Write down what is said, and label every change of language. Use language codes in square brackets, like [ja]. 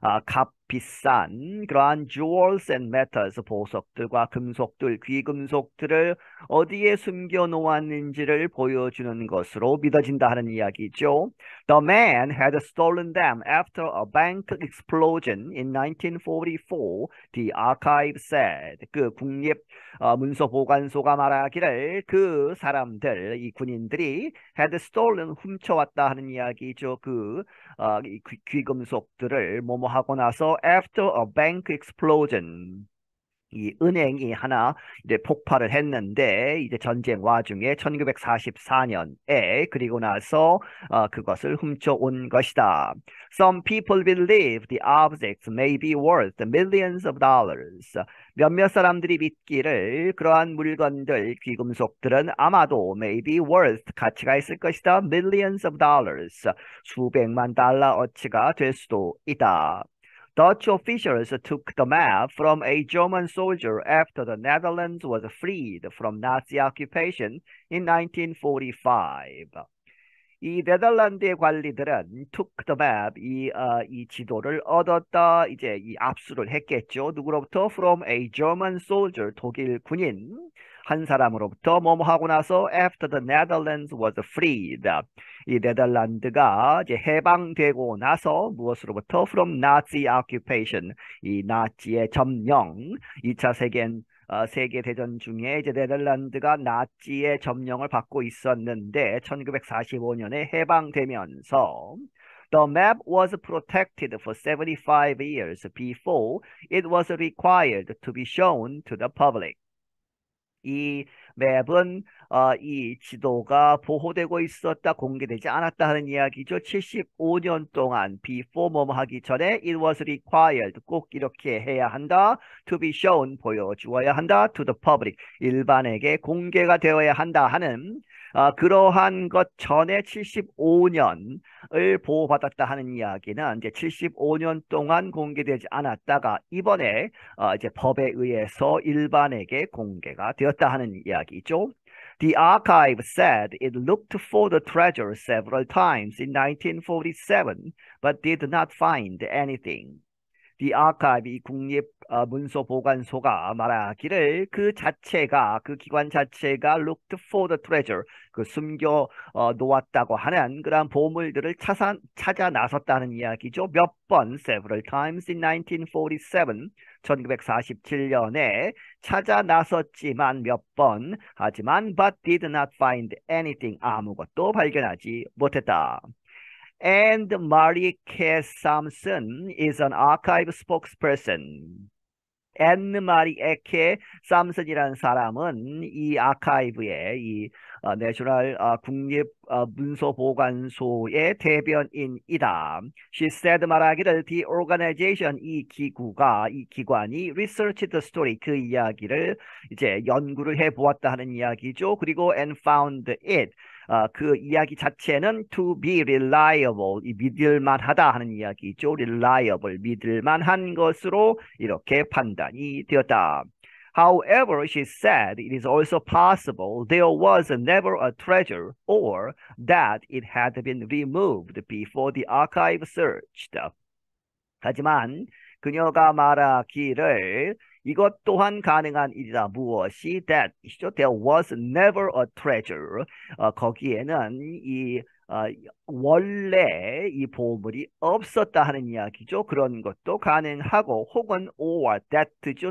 [ko] 값비싼 그러한 [en] jewels and metals [ko] 보석들과 금속들 귀금속들을 어디에 숨겨 놓았는지를 보여주는 것으로 믿어진다 하는 이야기죠. [en] The man had stolen them after a bank explosion in 1944, the archive said. [ko] 그 국립 문서보관소가 말하기를 그 사람들, 이 군인들이 [en] had stolen, [ko] 훔쳐왔다 하는 이야기죠. 이 귀금속들을 뭐뭐 하고 나서 [en] after a bank explosion. [ko] 이 은행이 하나 이제 폭발을 했는데 이제 전쟁 와중에 1944년에 그리고 나서 그것을 훔쳐온 것이다. [en] Some people believe the objects may be worth millions of dollars. [ko] 몇몇 사람들이 믿기를 그러한 물건들, 귀금속들은 아마도 [en] may be worth [ko] 가치가 있을 것이다. [en] millions of dollars. [ko] 수백만 달러 어치가 될 수도 있다. [en] Dutch officials took the map from a German soldier after the Netherlands was freed from Nazi occupation in 1945. [ko] 이 네덜란드의 관리들은 [en] took the map, [ko] 이 지도를 얻었다, 이제 이 압수를 했겠죠. 누구로부터? [en] From a German soldier, [ko] 독일 군인 한 사람으로부터 뭐뭐 하고 나서 [en] after the Netherlands was freed. [ko] 이 네덜란드가 이제 해방되고 나서 무엇으로부터? [en] From Nazi occupation, [ko] 이 나치의 점령, 2차 세계대전 중에 이제 네덜란드가 나치의 점령을 받고 있었는데 1945년에 해방되면서 [en] The map was protected for 75 years before it was required to be shown to the public. [ko] 이 맵은 이 지도가 보호되고 있었다, 공개되지 않았다 하는 이야기죠. 75년 동안 before 뭐뭐 하기 전에 [en] it was required [ko] 꼭 이렇게 해야 한다. [en] to be shown [ko] 보여주어야 한다. [en] to the public [ko] 일반에게 공개가 되어야 한다 하는 그러한 것 전에 75년을 보호받았다 하는 이야기는 이제 75년 동안 공개되지 않았다가 이번에 이제 법에 의해서 일반에게 공개가 되었다 하는 이야기죠. [en] The archive said it looked for the treasure several times in 1947, but did not find anything. The archive, [ko] 이 국립 문서 보관소가 말하기를 그 자체가 그 기관 자체가 [en] looked for the treasure [ko] 그 숨겨 놓았다고 하는 그런 보물들을 찾아 나섰다는 이야기죠. 몇 번 [en] several times in 1947 [ko] 1947년에 찾아 나섰지만 몇 번 하지만 [en] but did not find anything [ko] 아무것도 발견하지 못했다. [en] And Marie K. Sampson is an archive spokesperson. [ko] 앤 마리 에케 삼슨이라는 사람은 이 아카이브의 이 내셔널 국립 문서 보관소의 대변인이다. [en] She said [ko] 말하기를 [en] the organization [ko] 이 기관이 [en] researched the story [ko] 그 이야기를 이제 연구를 해 보았다 하는 이야기죠. 그리고 [en] and found it [ko] 그 이야기 자체는 [en] to be reliable, [ko] 믿을만하다 하는 이야기죠. reliable, 믿을만한 것으로 이렇게 판단이 되었다. [en] However, she said it is also possible there was never a treasure or that it had been removed before the archive searched. [ko] 하지만 그녀가 말하기를 이것 또한 가능한 일이다. 무엇이? [en] that there was never a treasure. [ko] 거기에는 이 원래 이 보물이 없었다 하는 이야기죠. 그런 것도 가능하고 혹은 [en] or that [ko] 죠.